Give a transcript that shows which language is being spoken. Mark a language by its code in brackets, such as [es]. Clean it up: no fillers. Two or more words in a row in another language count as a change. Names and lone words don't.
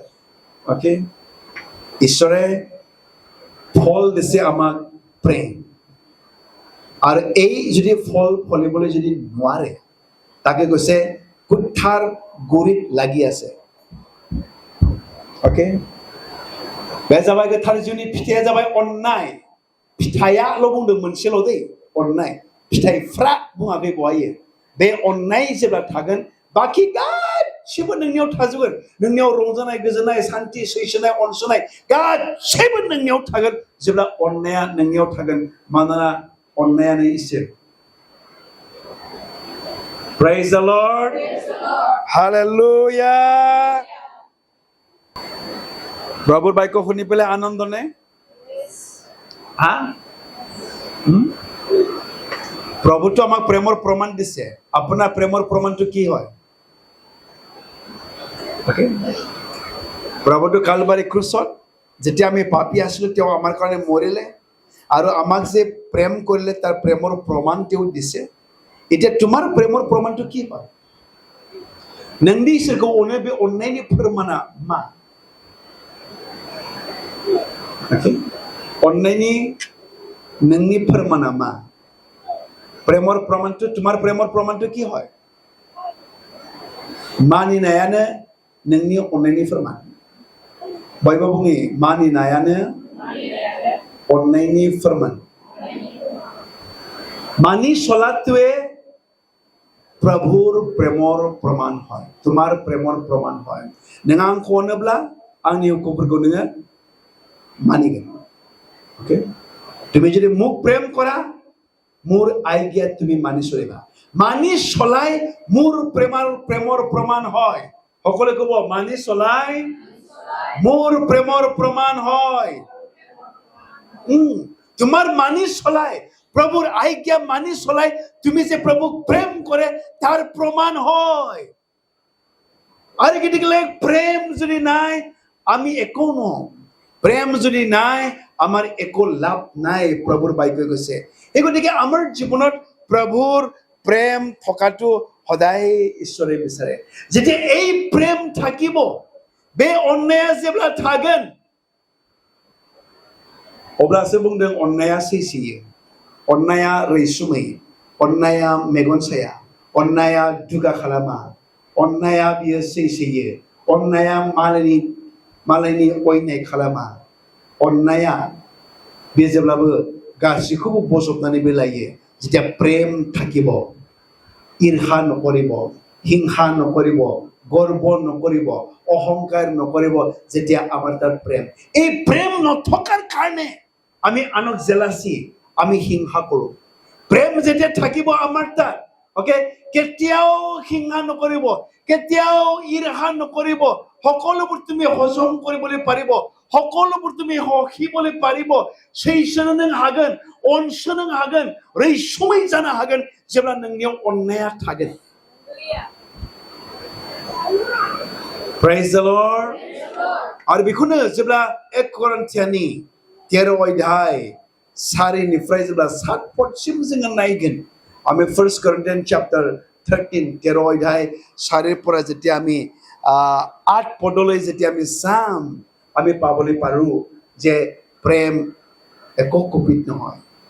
[as] অ'কে, ঈশ্বৰে ফল দিছে আমাক প্ৰেম, আৰু এই যদি ফল ফলিবলৈ যদি নোৱাৰে, তাকে কৈছে কুঠাৰ গুৰিত লাগি আছে। অ'কে, [brx] बे जाबाय गोथार जिउनि फिथाइया जाबाय अननाय। फिथाइयाल' बुंदों मोनसेल' दै, अननाय। फिथाइफ्रा बुङाखै बहायो। बे अननाय जेब्ला थागोन, बाखि गासिबो नोंनियाव थाजोबगोन। नोंनियाव रंजानाय, गोजोननाय, सान्थि, सैसोनाय, अनसनाय गासिबो नोंनियाव थागोन जेब्ला अननाया नोंनियाव थागोन। मानोना अननायानो इसोर। [en] Praise the Lord. [as] Hallelujah. প্ৰভুৰ বাক্য শুনি পেলাই আনন্দ নে? হা? প্ৰভুতো আমাক প্ৰেমৰ প্ৰমাণ দিছে। আপোনাৰ প্ৰেমৰ প্ৰমাণটো কি হয়? প্ৰভুতো কালবাৰী ক্ৰুচত যেতিয়া আমি পাপী আছিলোঁ, তেওঁ আমাৰ কাৰণে মৰিলে, আৰু আমাক যে প্ৰেম কৰিলে তাৰ প্ৰেমৰ প্ৰমাণ তেওঁ দিছে। এতিয়া তোমাৰ প্ৰেমৰ প্ৰমাণটো কি হয়? [brx] नोंनि इसोरखौ अनो, बे अननायनि फोरमाना मा? अननायनि नोंनि फोरमाना मा? [as] প্ৰেমৰ প্ৰমাণটো, তোমাৰ প্ৰেমৰ প্ৰমাণটো কি হয়? [brx] मानिनायानो नोंनि अननायनि फोरमान। बयबो बुङि, मानिनायानो अननायनि फोरमान। [as] মানি চলাটোৱে প্ৰভুৰ প্ৰেমৰ প্ৰমাণ হয়, তোমাৰ প্ৰেমৰ প্ৰমাণ হয়। [brx] नों आंखौ अनोब्ला आंनि हुकुमफोरखौ नोङो मानिगोन। ओके, [as] তুমি যদি মোক প্ৰেম কৰা, মোৰ আজ্ঞা তুমি মানি চলিবা। মানি চলাই মোৰ প্ৰেমৰ প্ৰমাণ হয়। সকলোৱে ক'ব, মানি চলাই মোৰ প্ৰেমৰ প্ৰমাণ হয়। তোমাৰ মানি চলাই, প্ৰভুৰ আজ্ঞা মানি চলাই তুমি যে প্ৰভুক প্ৰেম কৰে তাৰ প্ৰমাণ হয়। আৰু গতিকে প্ৰেম যদি নাই আমি একো নহওঁ। প্ৰেম যদি নাই আমাৰ একো লাভ নাই, প্ৰভুৰ বাক্যই কৈছে। এই গতিকে আমাৰ জীৱনত প্ৰভুৰ প্ৰেম থকাটো সদায় ঈশ্বৰে বিচাৰে। যেতিয়া এই প্ৰেম থাকিব, [brx] बे अननाया जेब्ला थागोन, अब्लासो बुंदों अननाया सैसोयो, अननाया रैसुमै, अननाया मेगन साया, अननाया दुगा खालामा, अननाया बियो सैसोयो, अननाया मालायनि अयनाय खालामा, अननाया बे जेब्लाबो गासैखौबो बजबनानै बे लायो। [as] যেতিয়া প্ৰেম থাকিব, ঈৰ্ষা নকৰিব, হিংসা নকৰিব, গৰ্ব নকৰিব, অহংকাৰ নকৰিব, যেতিয়া আমাৰ তাত প্ৰেম, এই প্ৰেম নথকাৰ কাৰণে আমি আনক জেলাসি, আমি হিংসা কৰোঁ। প্ৰেম যেতিয়া থাকিব আমাৰ তাত, ওকে, কেতিয়াও হিংসা নকৰিব, কেতিয়াও ঈৰ্ষা নকৰিব, সকলোবোৰ তুমি হজম কৰিবলৈ পাৰিব, সকলোবোৰ তুমি সহিবলৈ পাৰিব, [brx] सैसोनो नों हागोन, अनसोनो नों हागोन, रैसुमै जानो हागोन जेब्ला नोंनियाव अननाया थागोन। [en] Praise the Lord. [brx] आरो बेखौनो जेब्ला 1 करिन्थियानि 13 अध्याय 4 निफ्राय जेब्ला 7 पदसिम जोङो नायगोन, [as] আমি [en] 1 Corinthians chapter 13 [as] 13 अध्याय 4 পৰা যেতিয়া আমি 8 পদলৈ যেতিয়া আমি চাম, আমি পাবলৈ পাৰো যে প্ৰেম একো কুপিত নহয়।